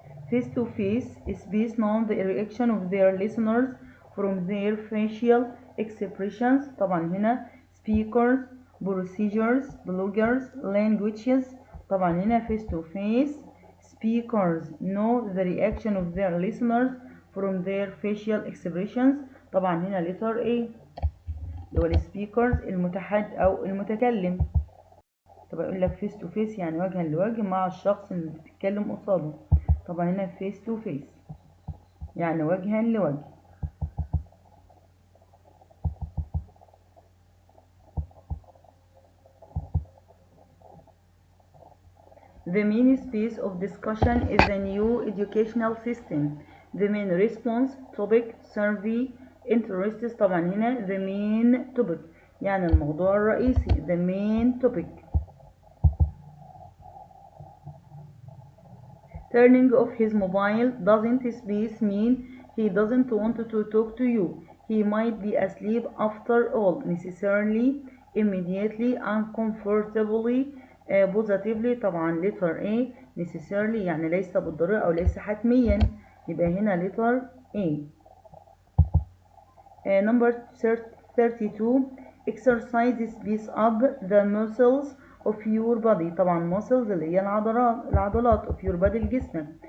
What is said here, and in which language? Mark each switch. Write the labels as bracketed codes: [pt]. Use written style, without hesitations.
[en] Face to face is based on the reaction of their listeners from their facial expressions. [ar] طبعا هنا [en] speakers, procedures, bloggers, languages. [ar] طبعا هنا [en] face to face speakers know the reaction of their listeners from their facial expressions. [ar] طبعا هنا letter A اللي هو السبيكرز أو المتكلم. طبعا يقول لك face to face يعني وجها لوجه مع الشخص اللي بتتكلم قصاده. طبعا هنا face to face يعني وجها لوجه. [en] The main space of discussion is the new educational system. The main response, topic, survey, interests. [ar] طبعا هنا [en] the main topic [ar] يعني الموضوع الرئيسي [en] the main topic. Turning off his mobile doesn't space mean he doesn't want to talk to you. He might be asleep after all. Necessarily, immediately, uncomfortably, positively. [ar] طبعا letter A necessarily يعني ليس بالضرورة أو ليس حتميا، يبقى هنا letter A. [en] Number 32 exercises speeds up the muscles of your body. [ar] طبعا muscles اللي هي العضلات [en] of your body [ar] لجسمك.